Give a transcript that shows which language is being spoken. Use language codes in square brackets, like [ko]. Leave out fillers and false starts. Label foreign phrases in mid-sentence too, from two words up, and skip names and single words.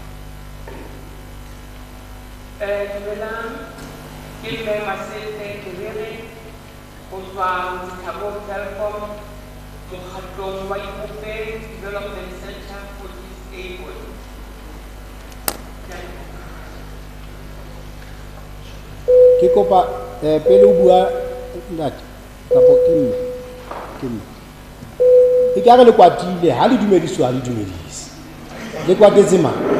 [tn] dumelang ke mme Masete Kebere go tswa Thabo Telkom mokgatlong wa Bloemfontein Development Center for Disabled. [st] ke kopa pele o bua Ntate kapo ke mme e ka re le kwatile ha le dumediswa ha le dumedise le kwatetse mang